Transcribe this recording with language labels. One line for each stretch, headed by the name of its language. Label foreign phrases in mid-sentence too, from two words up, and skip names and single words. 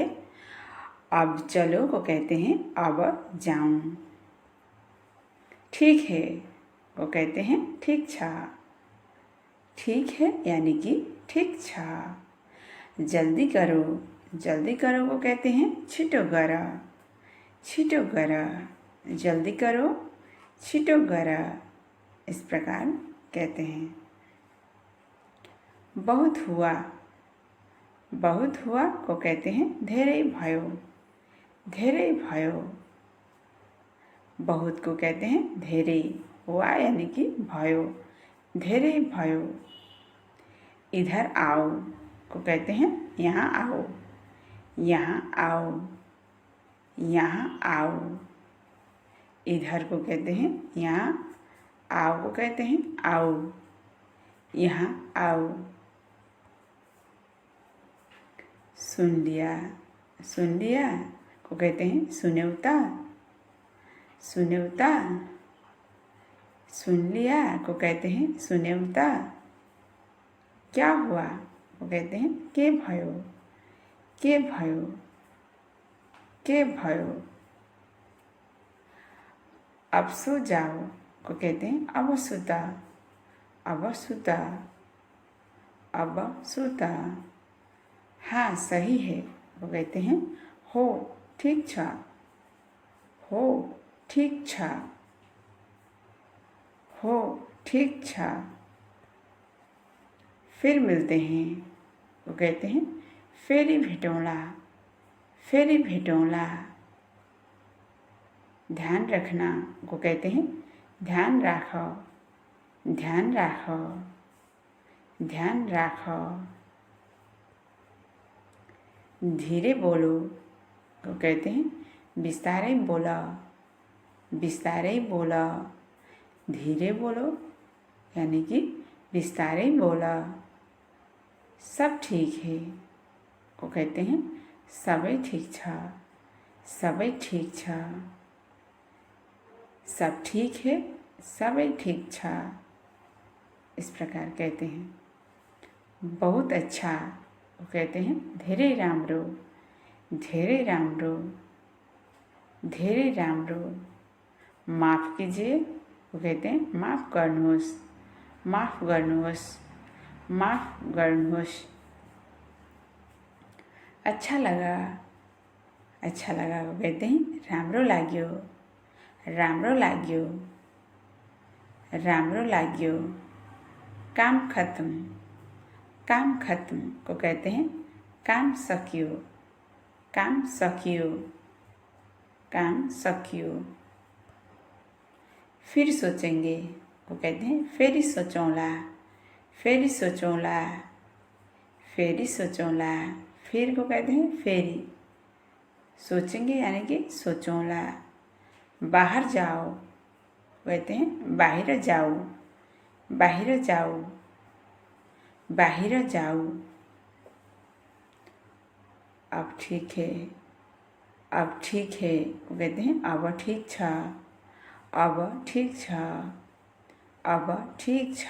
Hindi: अब चलो को कहते हैं
Nepali: अब जाऊं।
Hindi: ठीक है को कहते हैं
Nepali: ठीक छा।
Hindi: ठीक है यानी कि
Nepali: ठीक छा।
Hindi: जल्दी करो को कहते हैं
Nepali: छिटो गरा। छिटो गरा।
Hindi: जल्दी करो,
Nepali: छिटो गरा,
Hindi: इस प्रकार कहते हैं। बहुत हुआ को कहते हैं
Nepali: धेरै भयो। धेरै भयो।
Hindi: बहुत को कहते हैं धेरै, हुआ यानी कि
Nepali: भयो, धेरै भयो।
Hindi: इधर आओ को कहते हैं
Nepali: यहाँ आओ। यहाँ आओ। यहाँ आओ।
Hindi: इधर को कहते हैं यहाँ, आओ को कहते हैं आओ।
Nepali: यहाँ आओ।
Hindi: सुन लिया को कहते हैं सुनेउता।
Nepali: सुनेउता।
Hindi: सुन लिया को कहते हैं सुनेउता। क्या हुआ को कहते हैं
Nepali: के भयो। के भयो। के भयो।
Hindi: अब सो जाओ को कहते हैं
Nepali: अब सुता। अब सुता। अब सुता।
Hindi: हाँ सही है वो कहते हैं
Nepali: हो ठीक छा। हो ठीक छा। हो ठीक छा।
Hindi: फिर मिलते हैं वो कहते हैं
Nepali: फेरि भेटौँला। फेरि भेटौँला।
Hindi: ध्यान रखना को कहते हैं
Nepali: ध्यान राखो। ध्यान राखो। ध्यान राखो।
Hindi: धीरे बोलो को कहते हैं
Nepali: बिस्तारै बोला। बिस्तारै बोला।
Hindi: धीरे बोलो यानी कि
Nepali: बिस्तारै बोला।
Hindi: सब ठीक है को कहते हैं
Nepali: सबै ठीक छ। सबै ठीक छ।
Hindi: सब ठीक है,
Nepali: सबै ठीक छ,
Hindi: इस प्रकार कहते हैं। बहुत अच्छा वो कहते हैं
Nepali: धेरै राम्रो। धेरै राम्रो। धेरै राम्रो।
Hindi: माफ कीजिए वो कहते हैं
Nepali: माफ गर्नुहोस्। माफ गर्नुहोस्। माफ गर्नुहोस्।
Hindi: अच्छा लगा। अच्छा लगा वो कहते हैं
Nepali: राम्रो लाग्यो। राम्रो लाग्यो। राम्रो लाग्यो।
Hindi: काम खत्म। काम खत्म को कहते हैं
Nepali: काम सकियो। काम सकियो। काम सकियो।
Hindi: फिर सोचेंगे को कहते हैं
Nepali: फेरि सोचौँला। फेरि सोचौँला। फेरि सोचौँला।
Hindi: फिर को कहते हैं फेरि। सोचेंगे यानी कि सोचौँला। बाहर जाओ कहते हैं
Nepali: बाहिर जाओ। बाहिर जाओ। बाहिर जाओ।
Hindi: अब ठीक है अब ठीक है को कहते हैं
Nepali: अब ठीक छ। अब ठीक छ, अब ठीक छ।